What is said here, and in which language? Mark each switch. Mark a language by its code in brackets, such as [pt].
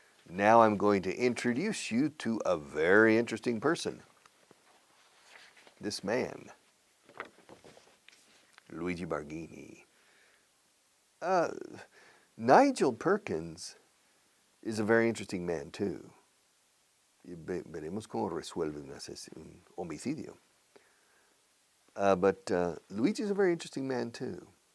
[en] Now I'm going to introduce you to a very interesting person. This man, Luigi Barghini. Nigel Perkins is a very interesting man too. [es] Veremos cómo resuelve un homicidio. [en] But Luigi is a very interesting man too.